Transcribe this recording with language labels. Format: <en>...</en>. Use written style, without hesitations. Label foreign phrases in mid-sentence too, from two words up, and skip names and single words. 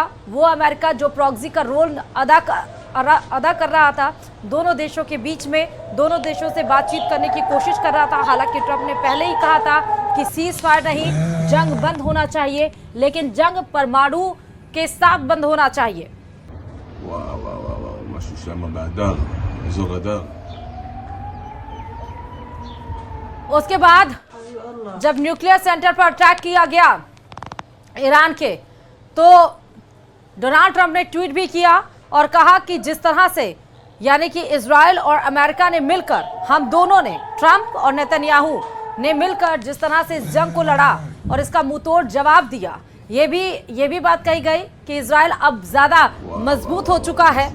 <hi>वो अमेरिका जो प्रॉक्सी का रोल अदा कर रहा था दोनों देशों के बीच में, दोनों देशों से बातचीत करने की कोशिश कर रहा था। हालांकि ट्रंप ने पहले ही कहा था कि सीज फायर नहीं, जंग बंद होना चाहिए, लेकिन जंग परमाणु के साथ बंद होना चाहिए।</hi> <he>משהו שם באדר, אזור אדר.</he> <hi>उसके बाद जब</hi> <en>nuclear center</en> <hi>पर अटैक किया गया ईरान के, तो डोनाल्ड ट्रंप ने ट्वीट भी किया और कहा कि जिस तरह से, यानी कि इजराइल और अमेरिका ने मिलकर, हम दोनों ने, ट्रंप और नेतन्याहू ने मिलकर जिस तरह से इस जंग को लड़ा और इसका मुंहतोड़ जवाब दिया, ये भी बात कही गई कि इजराइल अब ज्यादा मजबूत हो चुका है।</hi>